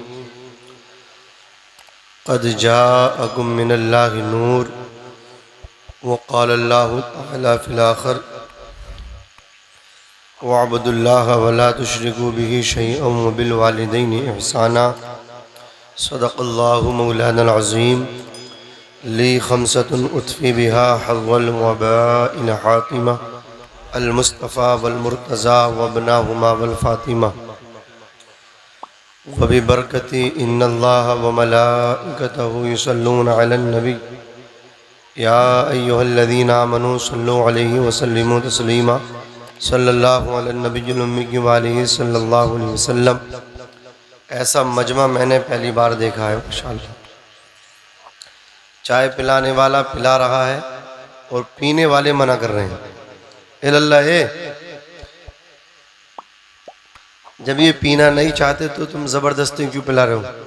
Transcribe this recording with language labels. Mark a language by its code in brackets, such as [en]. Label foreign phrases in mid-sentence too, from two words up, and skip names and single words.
[ar] قد جاءكم من الله نور وقال الله تعالى في الآخر واعبدوا الله ولا تشركوا به شيئا وبالوالدين إحسانا. صدق الله مولانا العظيم. لي خمسة أطفي بها حر الوباء الحاطمة المصطفى والمرتضى وابناهما والفاطمة وببركة إن الله وملائكته يصلون على النبي يا أيها الذين آمنوا صلوا عليه وسلموا تسليما. صلى الله على النبي الأمي وآله صلى الله عليه وسلم. [hi] ऐसा मजमा मैंने पहली बार देखा है माशाअल्लाह। चाय पिलाने वाला पिला रहा है और पीने वाले मना कर रहे हैं। इल्लल्लाह जब ये पीना नहीं चाहते तो तुम जबरदस्ती क्यों पिला रहे हो?